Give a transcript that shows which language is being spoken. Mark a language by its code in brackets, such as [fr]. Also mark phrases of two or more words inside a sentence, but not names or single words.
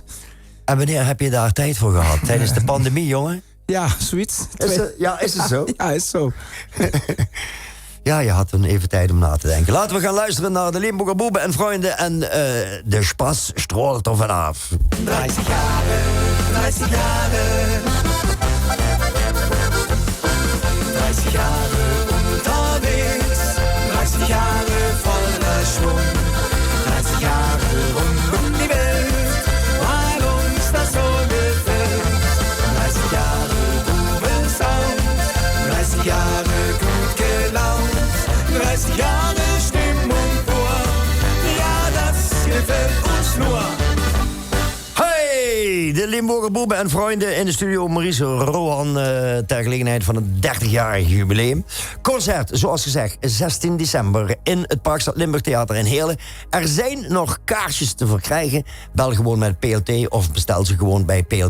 [nl] En wanneer heb je daar tijd voor gehad? Tijdens de pandemie, jongen? Ja, zoiets. Is het zo? Ja, is zo. Ja, je had dan even tijd om na te denken. Laten we gaan luisteren naar de Limburger Boeben en vrienden. En de Spaß stroolt er vanaf. [de] 30 Jahre, 30 Jahre. 30 Jahre unterwegs. 30 Jahre voller Schwung. 30 Jahre rund um die Welt. Weil uns das so gefällt. 30 Jahre Bubensound. 30 Jahre gut gelaunt. 30 Jahre Stimmung pur. Ja, das gefällt uns nur. [nl] Hey, de Limburger Boeben en vrienden in de studio. Maurice Rohan ter gelegenheid van het 30-jarig jubileum. Concert, zoals gezegd, 16 december in het Parkstad Limburg Theater in Heerlen. Er zijn nog kaarsjes te verkrijgen. Bel gewoon met PLT of bestel ze gewoon bij PLT.